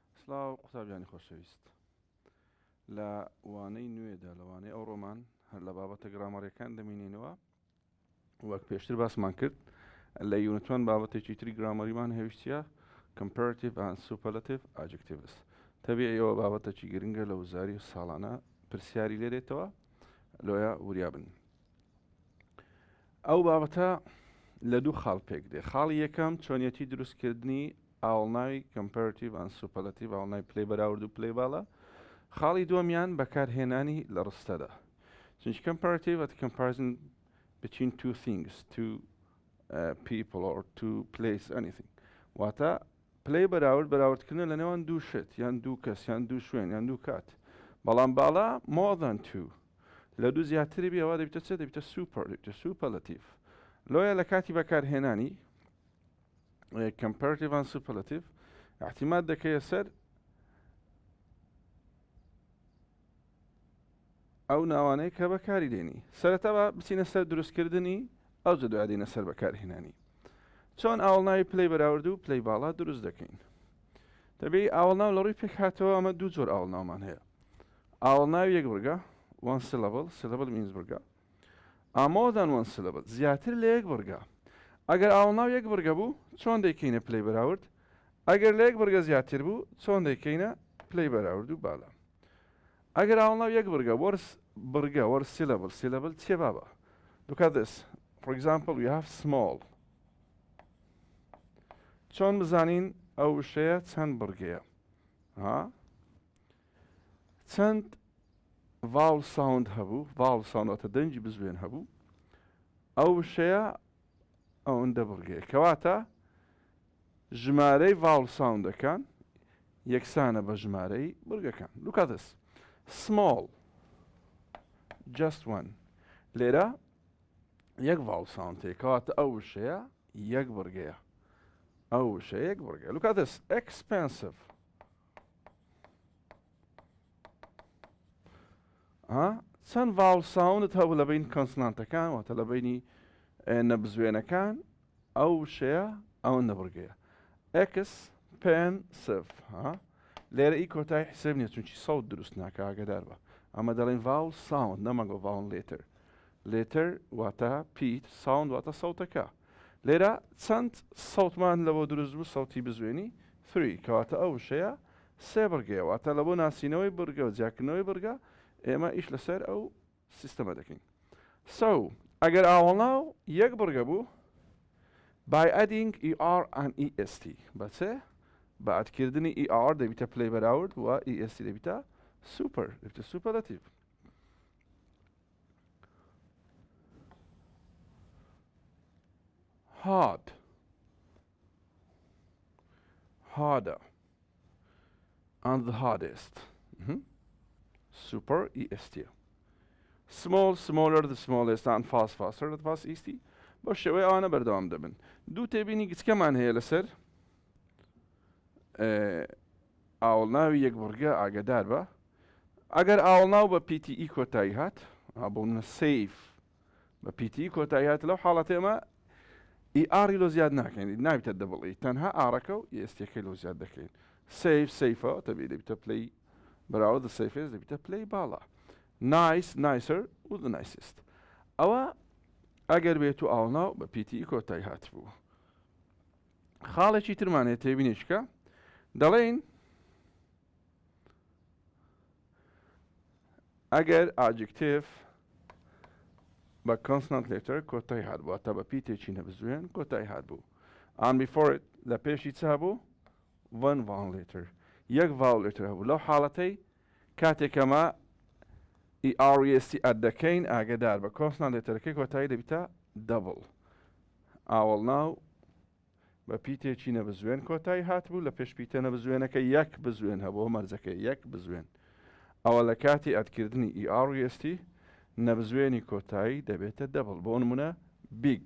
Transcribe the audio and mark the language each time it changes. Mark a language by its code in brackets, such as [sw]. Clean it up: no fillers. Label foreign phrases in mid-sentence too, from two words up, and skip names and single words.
[ckb] سلااو قوتابیانی خۆشەویست لە وانەی نوێدا لەوانەی ئەو ڕۆمان هەر لە بابەتە گرامەڕیەکان دەمینێنەوە وەک پێشتر باسمان کرد لە یونتوان بابەتێکی تری گرامەریمان هێویستیە [en] comparative and superlative adjectives [ckb] تەبێ ئێوە بابەتێکی گرنگە لە وزاری ساڵانە پرسیاری لێرێتەوە لۆیە وریابن ئەو بابەتە لە دوو خاڵ پێک دێ خاڵی یەکەم چۆنیەتی دروستکردنی ئاڵناوی [en] comparative and superlative [ckb] ئاڵناوی پلەی بەراورد و پلەی باڵا خاڵی دووەمیان بەکارهێنانی لە ڕستەدا چونکی [en] comparative at comparison between two things two people or two place anything [ckb] واتە پلەی بەراوردکردن لە نێوان دوو شت یان دوو کەس یان دوو شوێن یان دوو کات بەڵام باڵا [en] more than two [ckb] لە دوو زیاتری بێەوە دەبیتە چێ دەبیتە super دەبیتە superlative لۆیە لە کاتی بەکارهێنانی [en] comparative and superlative [ckb] احتیمال دەکەیە سەر ئەو ناوانەیە کە بەکاری دێنی سەرەتا بە بچینە سەر دروستکردنی ئەو جە دوای دێنە سەر بەکارهێنانی چۆن ئاوڵناوی پلەی بەراورد و پلەی باڵا دروست دەکەین دەبێ ئاوڵناو لە ڕووی پێک هاتەوە ئەمە دوو جۆر ئاوڵناومان هەیە ئاوڵناوی یەک بورگە [en] one syllable syllable [ckb] means بورگە [en] more than one syllable [ckb] زیاتر لە یەک بورگە ئەگەر ئاوڵناو یەک بورگە بوو چۆن دەیکەینە پلەی بەراورد ئەگەر لە یەک بورگە زیاتر بوو چۆن دەیکەینە پلەی بەراورد و باڵا ئەگەر ئاوڵناو یەک بورگە بورگە [en] syllable syllable [ckb] چێ بابە [en] look at this for example we have small [ckb] چۆن بزانین ئەو وشەیە چەند بورگەیە چەند [en] vowel sound [ckb] هەبوو [en] vowel sound [ckb] واتە دەنجی بزوێن هەبوو ئەو وشەیە ئەوەندە بورگەیە کەواتە ژمارەی [en] vowel soundەکان [ckb] یەکسانە بە ژمارەی بورگەکان [en] look at this small just one [ckb] لێرە یەک [en] vowel sound [ckb] هەیە کەواتە ئەو وشەیە یەک بورگەیە ئەو وشەیە یەک بورگەیە [en] look at this expensive [ckb] چەند [en] vowel soundت [ckb] هەبوو لە بین کۆنسۆنانتەکان واتە لە بینی نەبزوێنەکان ئەو وشەیە ئەوەندە بورگەیە expensive لێرە ئی کۆتای حسێب نییە چونکی سەوت دروست ناکە ئاگادار بە ئەمە دەڵێن [en] vowel sound [ckb] نەمەگۆ [en] vowel letter letter [ckb] واتە پیت sound واتە سەوتەکە لێرە چەند سەوتمان لەبۆ دروست بوو سەوتی بزوێنی 3 کەواتە ئەو وشەیە سێ بورگەیە واتە لە بۆ ناسینەوەی بورگە و جیاکردنەوەی بورگە ئێمە ئیش لەسەر ئەو سیستەمە دەکەین ئەگەر ئاوڵناو یەک بورگە بوو [en] by adding er and est [ckb] بەچێ بە ئەدکردنی er دەبیتە پلەی بەراورد و est دەبیتە super دەبیتە superlative [en] hard harder and the hardest super est small smaller the smallest and fast faster the fast est [ckb] بۆ شێوەیە ئەوانە بەردەوام دەبن دوو تێبینی گچکەمان هەیە لەسەر ئاوڵناوی یەک بورگە ئاگادار بە ئەگەر ئاوڵناو بە PTE کۆتایی هات بۆ سیف بە PTE کۆتایی هات لەو حاڵەتە ئێمە ئاری لۆ زیاد ناکەین ناویتە دەبڵی تەنها ئارەکە و ئێستیەکەی لۆ زیاد دەکەین سیفە دەبێت دەبیتە پلەی بەراورد سیفێز دەبیتە پلەی باڵا [en] nice nicer [ckb] و [en] the nicest [ckb] ئەوە ئەگەر بێت و ئاوڵناو بە PTE کۆتایی هات بوو خاڵێکی ترمانێت تێبینیشکە دەڵێن ئەگەر ئاجکتیف بە [en] consonant letter [ckb] کۆتایی هات بوو تا بە پیتێکی نەبزوێن کۆتایی هات بوو [en] and before it [ckb] لە پێشی چا بوو [en] one vowel letter [ckb] یەک [en] vowel letter [ckb] هەبوو لەو حاڵەتەی کاتێکەمە est ئەدەکەین ئاگادار بە [en] consonant letterەکەی [ckb] کۆتایی دەبیتە double ئاوڵناو بە پیتێکی نەبزوێن کۆتایی هات بوو لە پێش پیتە نەبزوێنەکە یەک بزوێن هەبوو مەرجەکە یەک بزوێن ئەوە لە کاتی ئەدکردنی est نەبزوێنی کۆتایی دەبێتە دەبڵ بۆ نمونە big